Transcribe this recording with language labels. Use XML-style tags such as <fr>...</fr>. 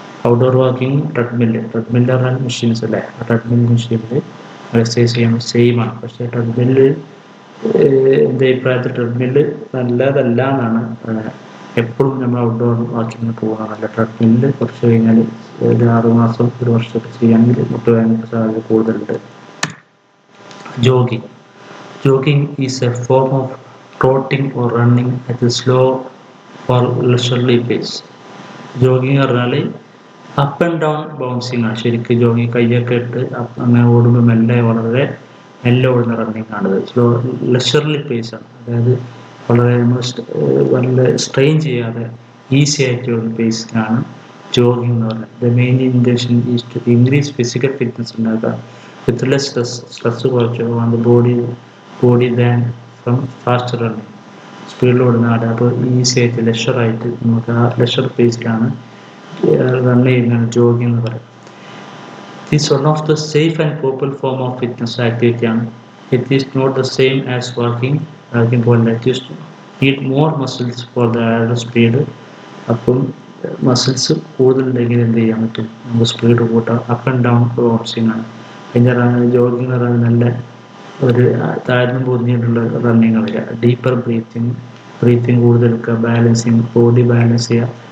<ml>Outdoor walking treadmill പറഞ്ഞാൽ machines അല്ലേ, ആ ട്രെഡ്മിൽ മെഷീനിൽ എക്സസൈസ് ചെയ്യാൻ സെയിം ആണ്. പക്ഷേ ട്രെഡ്മില്ല് എൻ്റെ അഭിപ്രായത്തിൽ ട്രെഡ്മില്ല് നല്ലതല്ല എന്നാണ്. എപ്പോഴും നമ്മൾ ഔട്ട്ഡോർ വാക്കിങ്ങിന് പോകുന്നതല്ല. ട്രെഡ്മില്ല് കുറച്ച് കഴിഞ്ഞാൽ ഒരു 6 മാസം 1 വർഷമൊക്കെ ചെയ്യുകയാണെങ്കിൽ മുട്ടുവേദനയ്ക്ക് സാധ്യത കൂടുതലുണ്ട്.</ml> <en>Jogging is a form of trotting or running at a slow or leisurely pace.</en> <ml>Jogging പറഞ്ഞാൽ അപ്പ് ആൻഡ് ഡൗൺ ബൗൺസിങ് ആണ്. ശരിക്കും ജോഗിങ് കൈയൊക്കെ ഇട്ട് അങ്ങനെ ഓടുമ്പോൾ വളരെ മെല്ലെ ഓടുന്ന റണ്ണിങ് ആണ്. സ്ലോ ലെഷർലി പേസ് ആണ്. അതായത് വളരെ നല്ല സ്ട്രെയിൻ ചെയ്യാതെ ഈസി ആയിട്ടുള്ള പേസിനാണ് ജോഗിങ് എന്ന് പറയുന്നത്.</ml> <en>The main intention is to increase physical fitness ഉണ്ടാക്കുക with less stress കുറച്ച് on the body than from fast running.</en> <ml>സ്പീഡിൽ ഓടുന്നതാണ്. അപ്പോൾ ഈസി ആയിട്ട് ലെഷറായിട്ട് നമുക്ക് ആ ലെഷർ പേസിലാണ് റൺ ചെയ്യുന്നതാണ് ജോഗിങ് എന്ന് പറയുന്നത്.</ml> <en>It is one of the safe and popular form of fitness activity ആണ്. It is not the same as walking പോലെ it need more muscles for the added speed.</en> <ml>അപ്പം muscles കൂടുതലുണ്ടെങ്കിൽ എന്ത് ചെയ്യാൻ പറ്റും, നമുക്ക് സ്പീഡ് കൂട്ടാം. അപ്പ് ആൻഡ് ഡൗൺ ബൗൺസിങ് ആണ്. പിന്നെ ജോഗിങ് എന്ന് പറയുന്നത് നല്ല ഒരു താഴ്ന്നു പൊതിഞ്ഞിട്ടുള്ള റണ്ണിങ് വരിക. ഡീപ്പർ ബ്രീത്തിങ് കൂടുതൽ എടുക്കുക. ബാലൻസിങ്, ബോഡി ബാലൻസ് ചെയ്യുക.</ml>